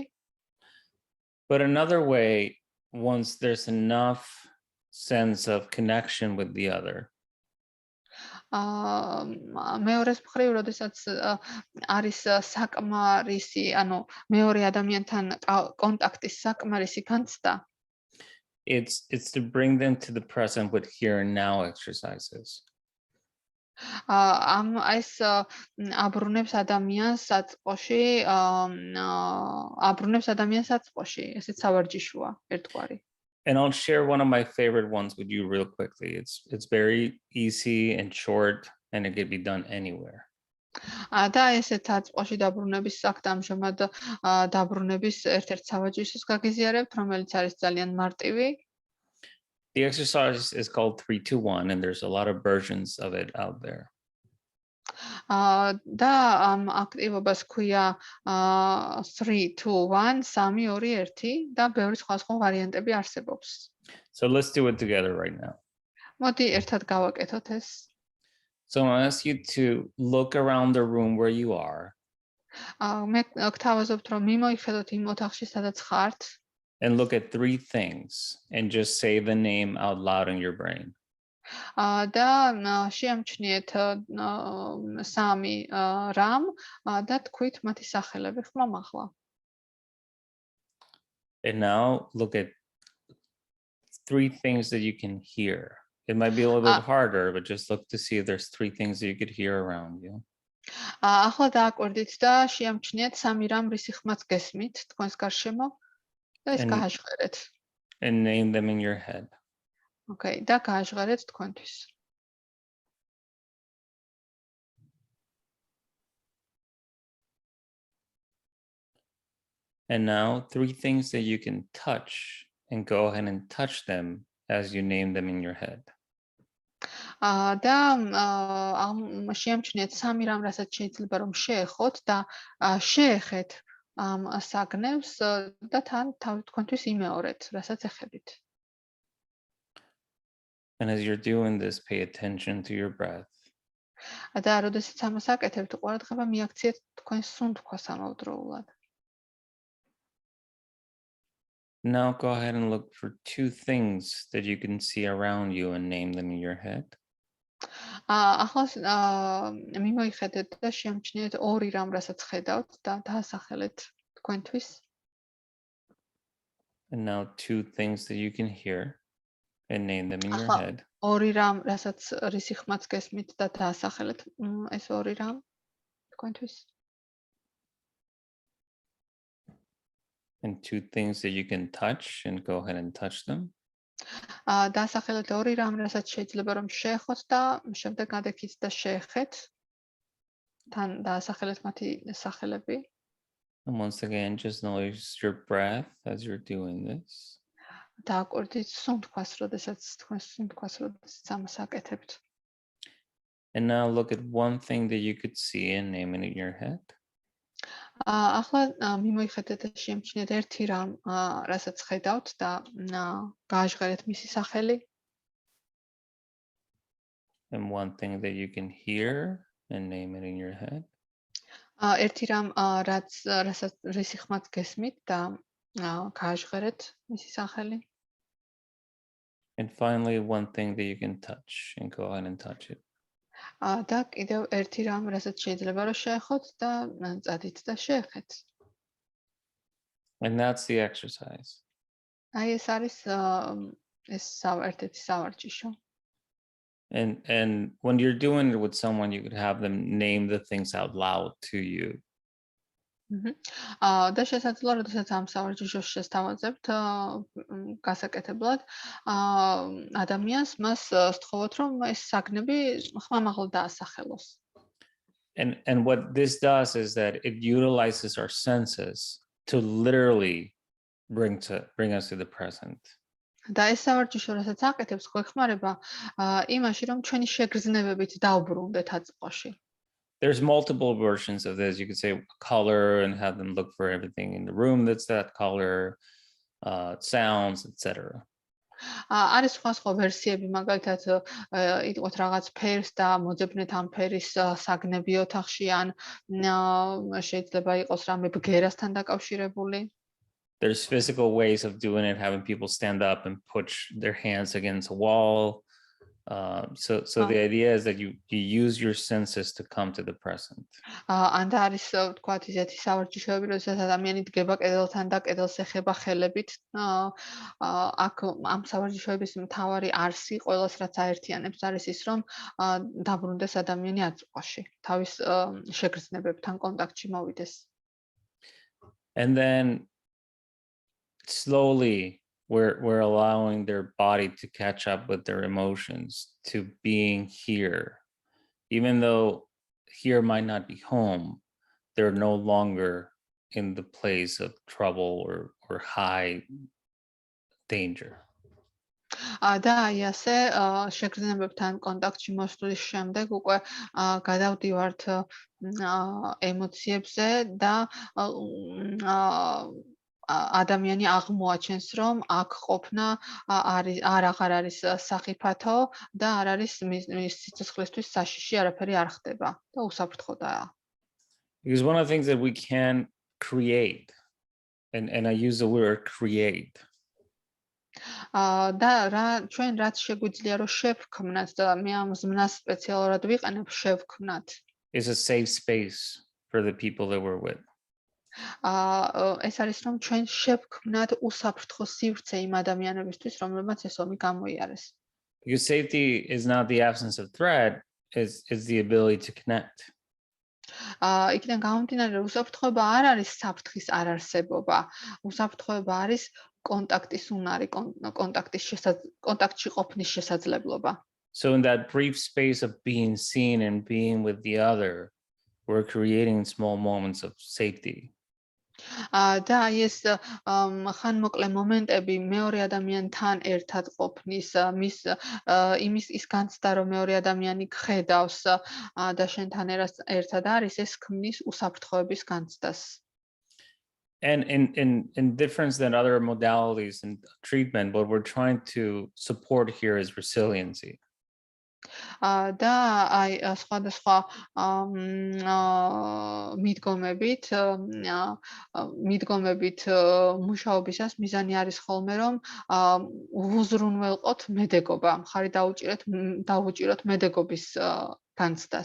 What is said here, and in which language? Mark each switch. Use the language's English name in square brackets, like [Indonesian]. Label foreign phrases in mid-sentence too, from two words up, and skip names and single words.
[English] But another way, once there's enough sense of connection with the other. [Georgian] მეორეს მხრივ, როდესაც არის საკმარისი, ანუ მეორე ადამიანთან კონტაქტის საკმარისი განცდა, [English] it's to bring them to the present with here and now exercises. [Georgian] ეს აბრუნებს ადამიანს საწყოში, ესეც სავარჯიშოა ერთგვარი. [English] And I'll share one of my favorite ones with you real quickly. It's very easy and short, and it can be done anywhere. [Georgian] და ესეთ აწყოში დაბრუნების აქტ ამჟამად დაბრუნების ერთ-ერთ სავარჯიშოს გაგიზიარებთ, რომელიც არის ძალიან მარტივი. [English] The exercise is called 3-2-1, and there's a lot of versions of it out there. [Georgian] და ამ აქტივობას ქვია 3-2-1, 3-2-1 და ბევრი სხვა ვარიანტები არსებობს. [English] So let's do it together right now. [Georgian] მოდი ერთად გავაკეთოთ ეს. [English] So I'm going to ask you to look around the room where you are. [Georgian] მე გთავაზობთ, რომ მიმოიხედოთ იმ ოთახში, სადაც ხართ. [English] And look at 3 things and just say the name out loud in your brain. [Georgian] და შეამჩნიეთ 3 რამ და თქვით მათი სახელები ხმამაღლა. [English] And now look at 3 things that you can hear. It might be a little bit harder, but just look to see if there's 3 things that you could hear around you. [Georgian] ახლა დააკვირდით და შეამჩნიეთ 3 რამ რისი ხმაც გესმით თქვენს გარშემო და ეს გააჟღერეთ. [English] And name them in your head. [Georgian] Okay, და გააჟღერეთ თქვენთვის. [English] And now 3 things that you can touch, and go ahead and touch them as you name them in your head. [Georgian] და შეამჩნიეთ 3 რამ, რასაც შეიძლება რომ შეეხოთ და შეეხეთ ამ საგნებს და თან თქვენთვის იმეორეთ, რასაც ეხებით. [English] And as you're doing this, pay attention to your breath. [Georgian] და როდესაც ამას აკეთებთ, ყურადღება მიაქციეთ თქვენს სუნთქვას ამავდროულად. [English] Now go ahead and look for 2 things that you can see around you and name them in your head. [Georgian] ახლა მიმოიხედეთ და შეამჩნიეთ 2 რამ, რასაც ხედავთ და დაასახელეთ თქვენთვის. [English] And now 2 things that you can hear and name them in your head. [Georgian] 2 რამ, რასაც რისი ხმაც გესმით და დაასახელეთ ეს 2 რამ თქვენთვის. [English] And 2 things that you can touch and go ahead and touch them. [Georgian] დაასახელეთ 2 რამ, რასაც შეიძლება რომ შეეხოთ და შემდეგ გადაიქით და შეეხეთ. თან დაასახელეთ მათი სახელები. [English] And once again, just notice your breath as you're doing this. [Georgian] დააკვირდით სუნთქვას, როდესაც თქვენ სუნთქვას, როდესაც ამას აკეთებთ. [English] And now look at 1 thing that you could see and name it in your head. [Georgian] ახლა მიმოიხედეთ და შეამჩნიეთ 1 რამ, რასაც ხედავთ და გააჟღერეთ მისი სახელი. [English] And 1 thing that you can hear and name it in your head. [Georgian] 1 რამ, რასაც რისი ხმაც გესმით და გააჟღერეთ მისი სახელი. [English] And finally, 1 thing that you can touch and go ahead and touch it. [Georgian] და კიდევ 1 რამ, რასაც შეიძლება რომ შეეხოთ და წადით და შეეხეთ. [English] And that's the exercise. [Georgian] აი ეს არის ეს ერთ-ერთი სავარჯიშო. [English] And when you're doing it with someone, you could have them name the things out loud to you. [Georgian] და შესაძლოა, როდესაც ამ სავარჯიშოს შესთავაზებთ გასაკეთებლად, ადამიანს მას სთხოვოთ, რომ ეს საგნები ხმამაღლა დაასახელოს. [English] And what this does is that it utilizes our senses to literally bring us to the present. [Georgian] და ეს სავარჯიშო, რასაც აკეთებს, გვეხმარება იმაში, რომ ჩვენი შეგრძნებებით დავბრუნდეთ აწყოში. [English] There's multiple versions of this. You could say color and have them look for everything in the room that's that color, sounds, etc. [Georgian] არის სხვა ვერსიები, მაგალითად, იტყვათ რაღაც ფერს და მოძებნეთ ამ ფერის საგნები ოთახში, ან შეიძლება იყოს რამე ბგერასთან დაკავშირებული. [English] There's physical ways of doing it, having people stand up and push their hands against a wall. So the idea is that you use your senses to come to the present. [Georgian] ან და არის ვთქვათ ისეთი სავარჯიშოები, როდესაც ადამიანი დგება კედელთან და კედელს ეხება ხელებით. აქ ამ სავარჯიშოების მთავარი არსი ყველას რაც აერთიანებს არის ის, რომ დაბრუნდეს ადამიანი აწმყოში, თავის შეგრძნებებთან კონტაქტში მოვიდეს. [English] And then slowly we're allowing their body to catch up with their emotions, to being here. Even though here might not be home, they're no longer in the place of trouble or high danger. [Georgian] და აი ასე შეგრძნებებთან კონტაქტში მოსვლის შემდეგ უკვე გადავდივართ ემოციებზე და ადამიანი აღმოაჩენს, რომ აქ ყოფნა აღარ არის სახიფათო და არ არის მის სიცოცხლისთვის საშიში, არაფერი არ ხდება და უსაფრთხოდაა. [English] Because one of the things that we can create, and I use the word create. [Georgian] და ჩვენ რაც შეგვიძლია რომ შევქმნათ და მე ამ ზმნას სპეციალურად ვიყენებ შევქმნათ. [English] Is a safe space for the people that we're with. [Georgian] ეს არის რომ ჩვენ შევქმნათ უსაფრთხო სივრცე იმ ადამიანებისთვის, რომლებმაც ეს ომი გამოიარეს. [English] Because safety is not the absence of threat, is the ability to connect. [Georgian] იქიდან გამომდინარე, რომ უსაფრთხოება არ არის საფრთხის არარსებობა, უსაფრთხოება არის კონტაქტის უნარი, კონტაქტში ყოფნის შესაძლებლობა. [English] So in that brief space of being seen and being with the other, we're creating small moments of safety. [Georgian] და აი ეს ხანმოკლე მომენტები მეორე ადამიანთან ერთად ყოფნის, ის განცდა, რომ მეორე ადამიანი გხედავს და შენთან ერთად არის, ეს ქმნის უსაფრთხოების განცდას. [English] And in difference than other modalities and treatment, what we're trying to support here is resiliency. [Georgian] და აი სხვადასხვა მიდგომებით მუშაობისას მიზანი არის ხოლმე რომ უზრუნველყოთ მედეგობა, მხარი დაუჭიროთ მედეგობის განცდას.